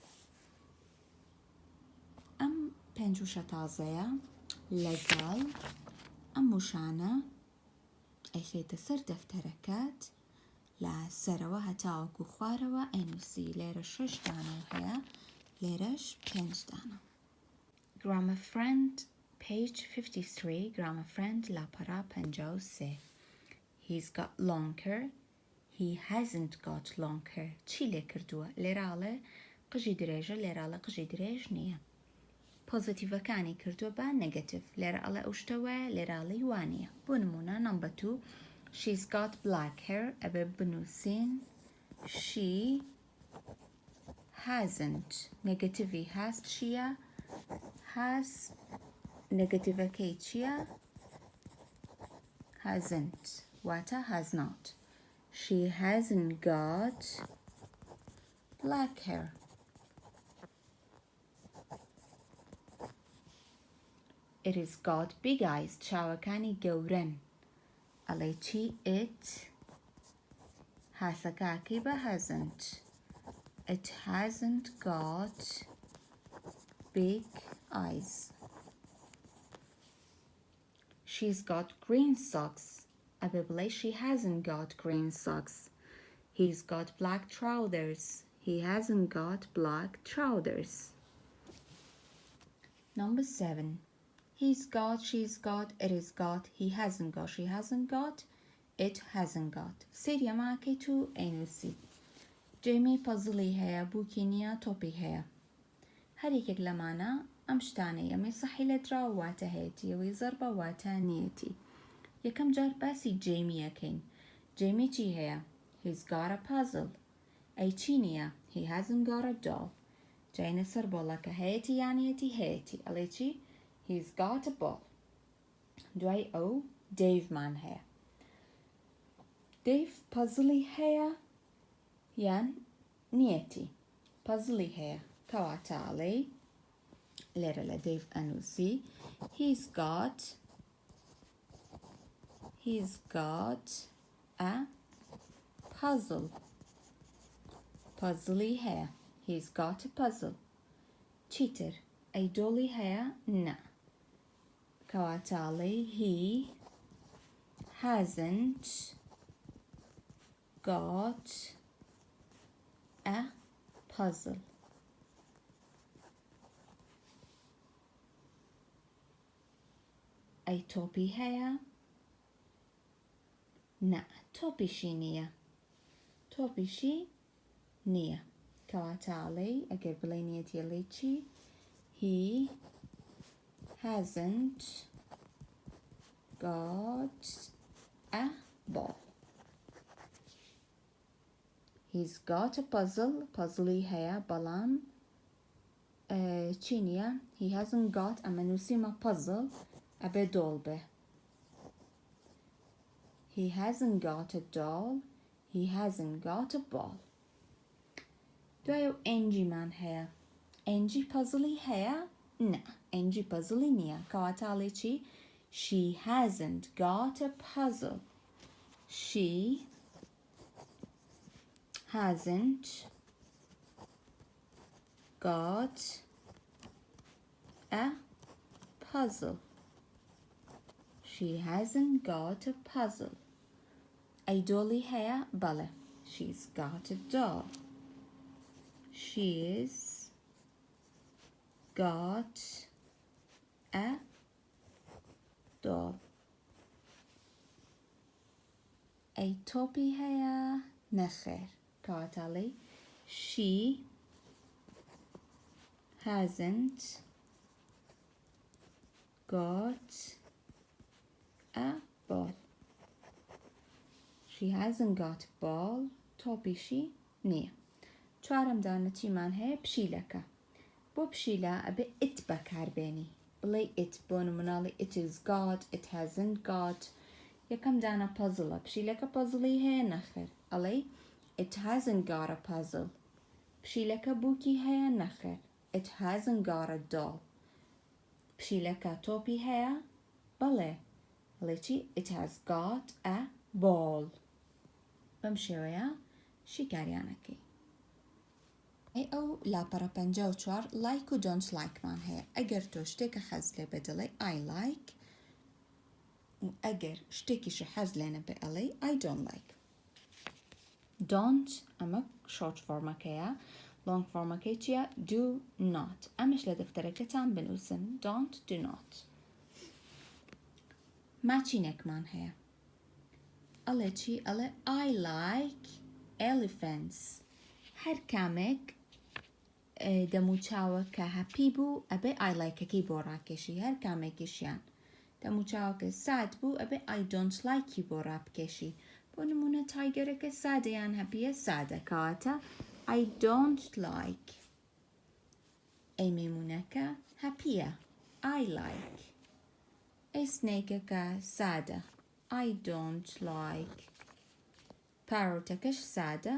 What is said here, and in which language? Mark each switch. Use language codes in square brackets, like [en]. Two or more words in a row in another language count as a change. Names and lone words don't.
[ckb] ئەم پێنج وشە تازەیە لەگەڵ ئەم وشانە ئەیخێتە سەر دەفتەرەکەت لە سەرەوە هەتاوەکو خوارەوە ئەینووسی. لێرە 6 دانە هەیە لێرەش 5 دانە. [en] Grammar friend page 53 grammar friend لاپەڕا 53. He's got long hair. He hasn't got long hair. [ckb] چی لێ کردووە؟ لێراڵێ قژی درێژە لێراڵە قژی درێژ نییە. پۆزیتیڤەکانی کردووە بە نەگەتیڤ. لێرە ئەڵێ ئەو شتەوە لێراڵی وانیە. بۆ نمونە [en] number 2 she's got black hair. [ckb] ئەبێ بنووسین [en] she hasn't. [ckb] نەگەتیڤی has چییە؟ has نەگەتیڤەکەی چییە؟ [en] hasn't واتە has not. She hasn't got black hair. It has got big eyes. [ckb] چاوەکانی گەورەن. ئەڵێ چی it هاسەکاکەی بە hasn't. [en] It hasn't got big eyes. She's got green socks. [ckb] ئەبێ بڵێ [en] she hasn't got green socks. He's got black trousers. He hasn't got black trousers. Number 7. He's got, she's got, it is got, he hasn't got, she hasn't got, it hasn't got. [ckb] سێریە ماکەیت و ئەینووسی. جێمی پەزڵی هەیە بووکی نییە تۆپی هەیە. هەریەکێک لەمانە ئەم شتانەی ئەمەی سەحی لە دراوە واتە هەیەتیەوەی زەربە واتە نیەتی. یەکەم جار باسی جێمیەکەین. جێمی چی هەیە؟ [en] He's got a puzzle. [ckb] ئەی چی نییە؟ [en] He hasn't got a doll. [ckb] جاینە سەر بۆڵەکە هەیەتی یانیەتی هەیەتی. ئەڵێ چی؟ [en] He's got a ball. [ckb] دوای ئەو دەیڤمان هەیە. دەیڤ پەزڵی هەیە یان نیەتی؟ پەزڵی هەیە کەواتە ئەڵێ لێرە لە دەیڤ ئەنووسی [en] He's got a puzzle. [ckb] پەزڵی هەیە. [en] He's got a puzzle. [ckb] چیتر؟ ئەی دۆڵی هەیە؟ نە. کەواتە ئەڵێ [en] He hasn't got a puzzle. [ckb] ئەی تۆپی هەیە؟ نە. تۆپیشی نییە. تۆپیشی نییە. کەواتە ئەڵێ ئەگەر بڵێ نیەتی ئەڵێ چی؟ [en] He hasn't got a ball. He's got a puzzle. [ckb] پەزڵی هەیە بەڵام چی نییە؟ [en] He hasn't got [ckb] ئەمە نووسیمە puzzle ئەبێ دۆڵ بێ. [en] He hasn't got a doll. He hasn't got a ball. [ckb] دوای ئەو ئەنجیمان هەیە. ئەنجی پەزڵی هەیە؟ نە. ئەنجی پەزڵی نییە. کەواتە ئەڵێ چی؟ [en] She hasn't got a puzzle. She hasn't got a puzzle. She hasn't got a puzzle. [ckb] ئەی دۆڵی هەیە؟ بەڵێ. [en] She's got a doll. She's got a doll. [ckb] ئەی تۆپی هەیە؟ نەخێر. کەواتە ئەڵێ [en] She hasn't got a ball. She hasn't got a ball. [ckb] تۆپیشی نییە. چوارەم دانەچیمان هەیە پشیلەکە. بۆ پشیلە ئەبێ it بەکاربێنی. [en] بڵێ it [ckb] بۆ نموناڵی [en] it is got, it hasn't got. [ckb] یەکەم دانە پەزڵە. پشیلەکە پەزڵی هەیە؟ نەخێر. [en] ئەڵێ it hasn't got a puzzle. [ckb] پشیلەکە بووکی هەیە؟ نەخێر. [en] It hasn't got a doll. [ckb] پشیلەکە تۆپی هەیە؟ بەڵێ. ئەڵێ چی؟ [en] It has got a ball. [ckb] بەم شێوەیە شیکاریانەکەی. ئەو لاپەڕە 54 like و [en] don't like [ckb] مان هەیە. ئەگەر تۆ شتێکە حەز لێ بێ دەڵێ [en] I like [ckb] و ئەگەر شتێکیشە حەز لێ نەبێ ئەڵێ [en] I don't like. [ckb] don't ئەمە short فۆرمەکەیە. long فۆرمەکەی چییە؟ [en] do not. [ckb] ئەمەش لە دەفتەرەکەتان بنووسن. [en] don't do not. [ckb] ماچینێکمان هەیە. ئەڵێ چی؟ ئەڵێ [en] I like elephants. [ckb] هەر کامێک دەموچاوە کە هەپی بوو ئەبێ [en] I likeەکەی [ckb] بۆ ڕاکێشی. هەر کامێکیشیان دەموچاوەکە ساد بوو ئەبێ [en] I don't likeی [ckb] بۆ ڕابکێشی. بۆ نمونە تایگەرەکە سادەیان هەپیە سادە. [en] کەواتە I don't like. [ckb] ئەی مەیمونەکە هەپیە. [en] I like. [ckb] ئەی سنەیکەکە سادە. [en] I don't like. [ckb] پارۆتەکەش سادە.